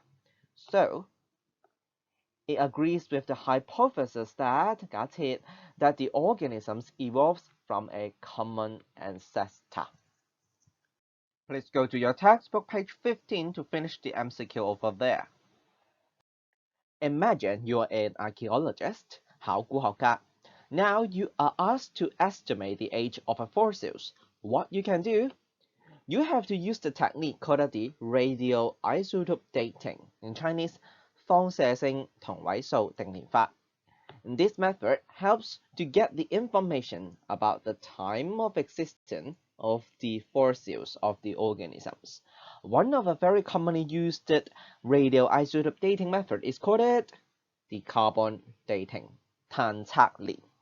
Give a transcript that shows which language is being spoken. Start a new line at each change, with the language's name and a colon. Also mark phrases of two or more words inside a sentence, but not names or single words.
English: So, it agrees with the hypothesis that, that the organisms evolved from a common ancestor. Please go to your textbook, page 15, to finish the MCQ over there. Imagine you are an archaeologist,
Cantonese: 考古學家.
English: Now you are asked to estimate the age of a fossils. What you can do? You have to use the technique called the radioisotope dating. In Chinese,
Cantonese: 放射性同位素定年法.
English: This method helps to get the information about the time of existence of the fossils of the organisms. One of the very commonly used radioisotope dating method is called the carbon dating,
Cantonese: 碳測年.